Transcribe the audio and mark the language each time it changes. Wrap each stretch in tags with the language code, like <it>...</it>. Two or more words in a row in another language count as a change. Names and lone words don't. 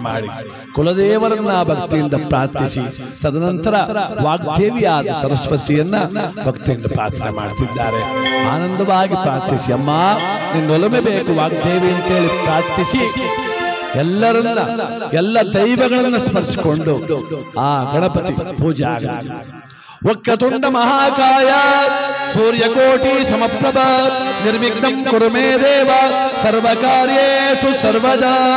<kn>ಮಾಡಿ ಕುಲದೇವರನ್ನ ಭಕ್ತಿಯಿಂದ ಪ್ರಾರ್ಥಿಸಿ ತದನಂತರ ವಾಗ್ದೇವಿಯಾದ ಸರಸ್ವತಿಯನ್ನ ಭಕ್ತಿಯಿಂದ ಪ್ರಾರ್ಥನೆ ಮಾಡ್ತಿದ್ದಾರೆ ಆನಂದವಾಗಿ ಪ್ರಾರ್ಥಿಸಿ ಅಮ್ಮ ನಿನ್ನೊಲಮೆ ಬೇಕು ವಾಗ್ದೇವಿ ಅಂತೇಳಿ ಪ್ರಾರ್ಥಿಸಿ ಎಲ್ಲರನ್ನ ಎಲ್ಲ ದೈವಗಳನ್ನ ಸ್ಮರಿಸಿಕೊಂಡು ಆ ಗಣಪತಿ ಪೂಜೆ ಆಗಲಿ</kn> <sa>ವಕ್ರತುಂಡ ಮಹಾಕಾಯ ಸೂರ್ಯಕೋಟಿ ಸಮಪ್ರಭ ನಿರ್ವಿಘ್ನಂ ಕುರು ಮೇ ದೇವ ಸರ್ವಕಾರ್ಯೇಷು ಸರ್ವದಾ</sa>